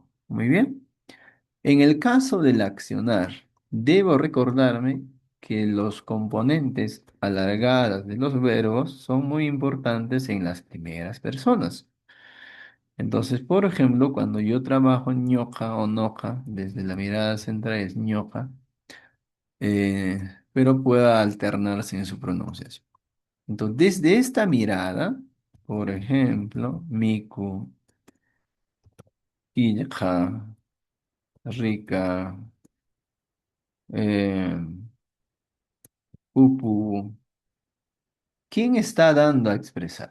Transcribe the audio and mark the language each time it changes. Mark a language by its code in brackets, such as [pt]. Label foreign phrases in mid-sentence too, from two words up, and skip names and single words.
[es] Muy bien. En el caso del accionar, debo recordarme que los componentes alargadas de los verbos son muy importantes en las primeras personas. Entonces, por ejemplo, cuando yo trabajo ñoqa o noqa, desde la mirada central es ñoqa, pero pueda alternarse en su pronunciación. Entonces, desde esta mirada, por ejemplo, miku, quilla, rica, eh, upu, ¿quién está dando a expresar?